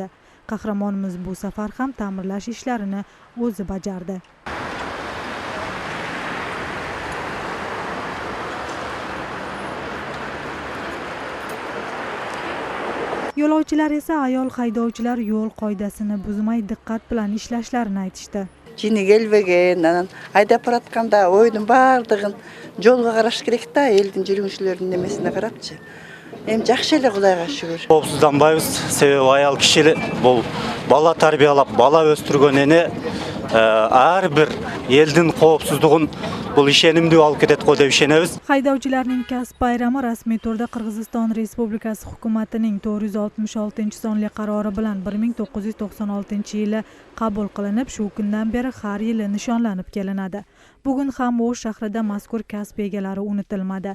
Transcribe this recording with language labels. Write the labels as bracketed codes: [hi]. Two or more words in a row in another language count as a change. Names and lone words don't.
[uz] Qahramonimiz bu safar ham ta'mirlash ishlarini o'zi bajardi. Yo'lovchilar esa ayol haydovchilar yo'l qoidasini buzmay diqqat bilan ishlashlarini aytishdi. [ky] Жини келбеген, анан айдап баратканда ойдун баардыгын жолго караш керек да, элдин жүргүнчүлөрүнүн немесине карапчы. Эми жакшы эле Кудайга шүгүр. Коопсузданбайбыз, себеби аял киши бул бала тарбиялап, бала өстүргөн эне ар бир элдин коопсуздугун бул ишенимдүү алып кетет го деп ишенебиз. [uz] Haydovchilarning kasb bayrami rasmiy turda Qirg'iziston Respublikasi hukumatining 466-sonli qarori bilan 1996-yili qabul qilinib, shu kundan beri har yili nishonlanib kelinadi. Bugun ham O'sh shahrida mazkur kasb egalari unutilmadi.